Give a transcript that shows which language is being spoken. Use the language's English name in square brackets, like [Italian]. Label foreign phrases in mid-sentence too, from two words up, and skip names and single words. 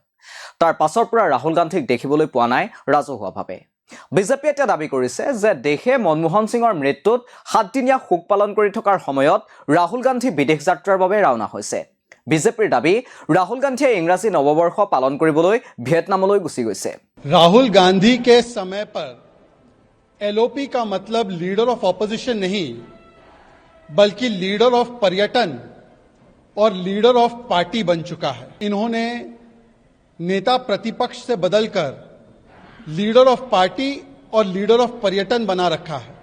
[Assamese] তাৰ পাছৰ পৰা ৰাহুল গান্ধীক দেখিবলৈ পোৱা নাই ৰাজহুৱাভাৱে। বিজেপিয়ে এতিয়া দাবী কৰিছে যে দেশে মনমোহন সিঙৰ মৃত্যুত ৭ দিনীয়া শোক পালন কৰি থকাৰ সময়ত ৰাহুল গান্ধী বিদেশ যাত্ৰাৰ বাবে ৰাওনা হৈছে। বিজেপিৰ দাবী, ৰাহুল গান্ধীয়ে ইংৰাজী নৱবৰ্ষ পালন কৰিবলৈ ভিয়েটনামলৈ গুচি গৈছে। [Hindi] राहुल गांधी के समय पर एलओपी का मतलब [English] leader of opposition [Hindi] नहीं, बल्कि [English] leader of [Hindi] पर्यटन और [English] leader of party [Hindi] बन चुका है। इन्होंने नेता प्रतिपक्ष से बदलकर [English] leader of party [Hindi] और [English] leader of [Hindi] पर्यटन बना रखा है।